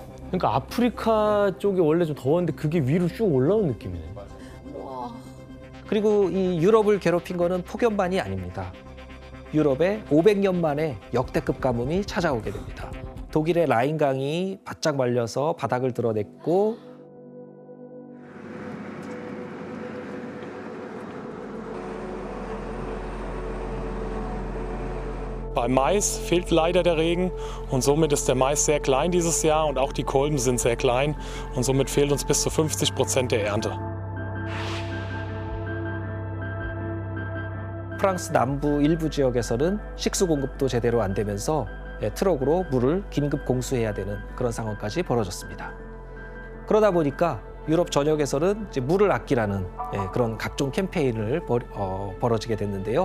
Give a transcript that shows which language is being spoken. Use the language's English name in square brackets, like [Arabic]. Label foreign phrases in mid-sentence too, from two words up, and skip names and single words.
[Korean] 그러니까 아프리카 쪽이 원래 좀 더웠는데 그게 위로 쭉 올라온 느낌이네. 그리고 이 유럽을 괴롭힌 거는 폭염만이 아닙니다. 유럽에 500년 만에 역대급 가뭄이 찾아오게 됩니다. 독일의 라인강이 바짝 말려서 바닥을 드러냈고 [German] Beim Mais fehlt leider der Regen und somit ist der Mais sehr klein dieses Jahr und auch die Kolben sind sehr klein und somit fehlt uns bis zu 50% der Ernte. [Korean] 프랑스 남부 일부 지역에서는 식수 공급도 제대로 안 되면서 트럭으로 물을 긴급 공수해야 되는 그런 상황까지 벌어졌습니다. 그러다 보니까 유럽 전역에서는 이제 물을 아끼라는 그런 각종 캠페인을 벌어지게 됐는데요.